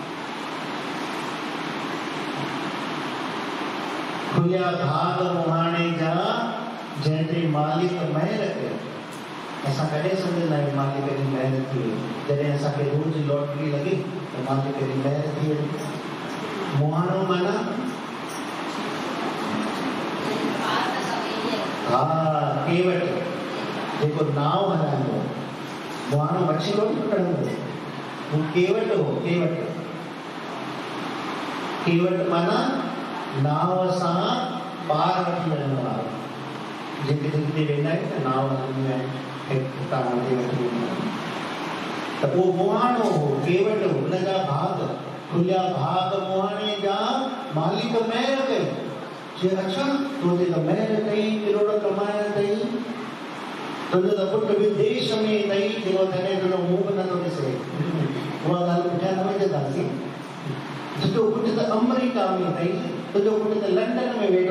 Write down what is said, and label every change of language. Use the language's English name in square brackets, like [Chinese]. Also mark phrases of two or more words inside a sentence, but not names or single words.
[Sindhi] खुलिया भाग मुहाणे जा जंहिं ते मालिक महिर कयो असां कॾहिं सम्झंदा आहियूं मालिक जी महिर थी वई जॾहिं असांखे रोज़ लॉटरी लॻे त मालिक जी महिर थी वई मुहाणो माना हा केवट जेको नाव हलाईंदो मुहाणो मच्छी कोन पकड़ंदो हू केवट हो केवट माना नाव सां पार वठी वञण वारो जेके जिते वेंदा आहिनि न नाव हलंदियूं आहिनि त उहो मुहाणो हो केवट हो हुनजा भाग खुलिया भाग मुहाणे जा मालिक महिर कई चए अच्छा तुंहिंजे त महिर कई किरोड़ कमाइण अथई तुंहिंजो त पुटु विदेश में अथई जेको तॾहिं तुंहिंजो मुंहुं बि नथो ॾिसे उहा ॻाल्हि पुठियां न विझंदासीं तुंहिंजो पुटु त अमेरिका में अथई तुंहिंजो पुटु त लंडन में वेठो